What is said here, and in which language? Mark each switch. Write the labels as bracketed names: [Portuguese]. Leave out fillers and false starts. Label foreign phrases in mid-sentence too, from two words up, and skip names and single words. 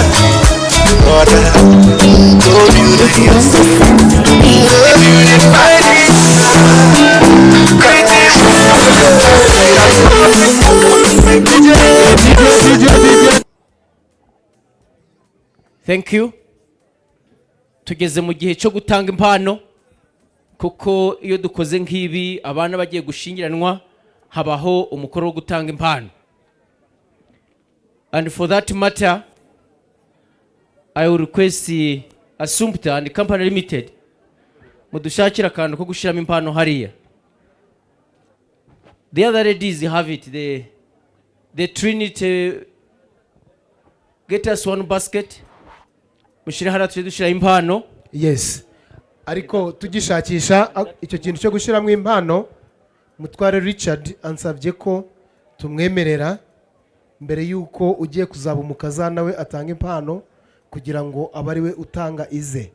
[English] Lord, I told you that you're Thank you. [Kinyarwanda] Tugeze mu gihe cyo gutanga impano, kuko iyo dukoze nk'ibi abana bagiye gushingiranwa habaho umukoro wo gutanga impano. [English] And for that matter, I will request Assumpta and Company Limited [Kinyarwanda] mudushakira akantu ko gushiramo impano hariya. [English] The other ladies have it, the Trinity, get us one basket. [Kinyarwanda] Mushira hara tuje dushira impano. [English] Yes. [Kinyarwanda] Ariko tugishakisha icyo kintu cyo gushiramo impano, Mutware Richard ansabye ko tumwemerera mbere yuko ugiye kuzaba umukazana we atanga impano kugira ngo abari we utanga ize.